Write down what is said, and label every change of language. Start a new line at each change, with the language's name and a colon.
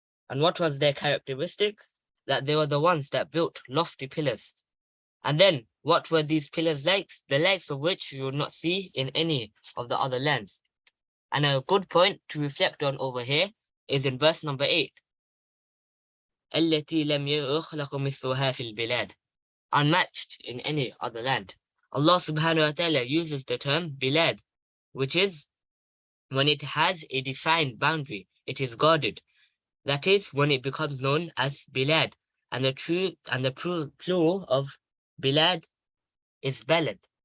English: And what was their characteristic? That they were the ones that built lofty pillars. And then what were these pillars like? The likes of which you would not see in any of the other lands. And a good point to reflect on over here is in verse number 8.
Arabic: التي لم يخلق مثلها في البلاد,
English: unmatched in any other land. Allah subhanahu wa ta'ala uses the term bilad, which is when it has a defined boundary, it is guarded. That is when it becomes known as bilad, and the plural of bilad is balad.